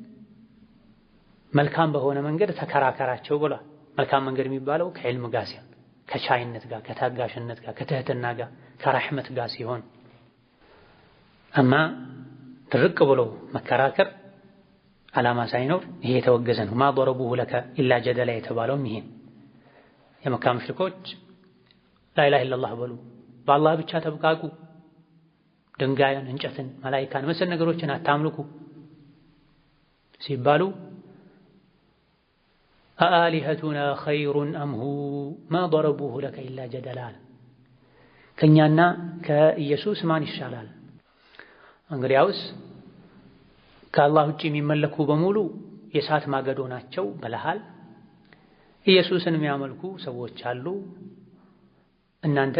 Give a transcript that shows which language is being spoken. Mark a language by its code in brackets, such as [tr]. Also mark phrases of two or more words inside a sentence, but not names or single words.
[am] መልካም በሆነ መንገድ ተከራከራቸው ብሏል። መልካም መንገድ የሚባለው ከዕልም ጋር ሲሆን፣ ከቻይነት ጋር፣ ከታጋሽነት ጋር፣ ከትህትና ጋር፣ ከራሕመት ጋር ሲሆን፣ አማ ድርቅ ብሎ መከራከር ዓላማ ሳይኖር ይሄ የተወገዘ ነው። [ar] ما ضربوه لك إلا جدلا [am] የተባለውም ይሄ የመካ ሙሽሪኮች [ar] لا إله إلا الله [am] በሉ፣ በአላህ ብቻ ተብቃቁ፣ ድንጋይን፣ እንጨትን፣ መላኢካን መሰል ነገሮችን አታምልኩ ሲባሉ [ar] أآلهتنا خير أم هو ما ضربوه لك إلا جدلا [am] ከኛና ከኢየሱስ ማን ይሻላል? እንግዲያውስ ከአላህ ውጪ የሚመለኩ በሙሉ የእሳት ማገዶ ናቸው ብለሃል። ኢየሱስን የሚያመልኩ ሰዎች አሉ፣ እናንተ